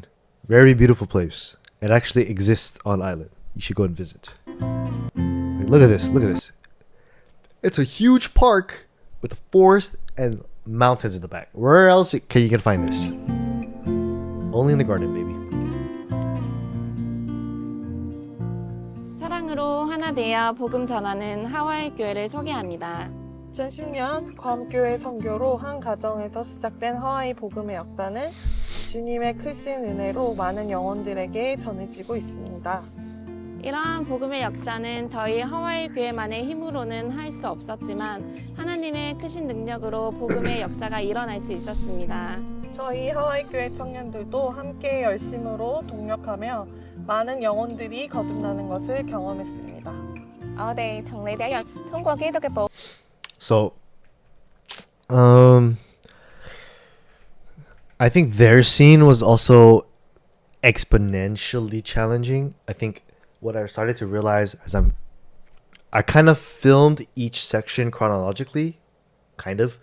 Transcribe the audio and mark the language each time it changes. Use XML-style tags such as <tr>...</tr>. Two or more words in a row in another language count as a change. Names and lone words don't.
<en>Very beautiful place. It actually exists on island. You should go and visit. Like, look at this. Look at this. It's a huge park with a forest and mountains in the back. Where else can you find this? Only in the garden, baby.</en> <ko>사랑으로 하나 되어 복음 전하는 하와이 교회를 소개합니다. 2010년 괌교회 선교로 한 가정에서 시작된 하와이 복음의 역사는 주님의 크신 은혜로 많은 영혼들에게 전해지고 있습니다. 이러한 복음의 역사는 저희 하와이 교회만의 힘으로는 할 수 없었지만 하나님의 크신 능력으로 복음의 역사가 일어날 수 있었습니다. 저희 하와이 교회 청년들도 함께 열심으로 동력하며 많은 영혼들이 거듭나는 것을 경험했습니다.</ko> <yue>我哋同你哋一樣，通過基督嘅寶</yue> <en>So, I think their scene was also exponentially challenging. I think what I started to realize as I kind of filmed each section chronologically, kind of.</en>